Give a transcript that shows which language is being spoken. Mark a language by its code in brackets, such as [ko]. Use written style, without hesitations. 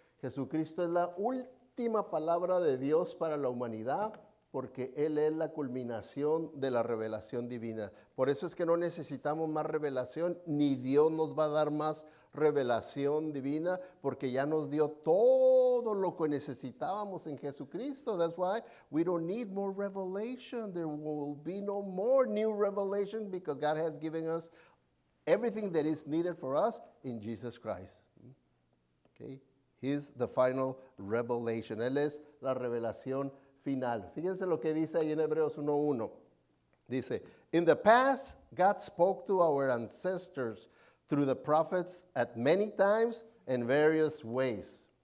[es] Jesucristo es la última palabra de Dios para la humanidad porque Él es la culminación de la revelación divina. Por eso es que no necesitamos más revelación, ni Dios nos va a dar más revelación divina, porque ya nos dio todo lo que necesitábamos en Jesucristo. [en] That's why we don't need more revelation. There will be no more new revelation because God has given us everything that is needed for us in Jesus Christ. Okay? He's the final revelation. [es] Él es la revelación final. Fíjense lo que dice ahí en Hebreos 1:1. [en] Dice, in the past, God spoke to our ancestors through the prophets at many times and various ways.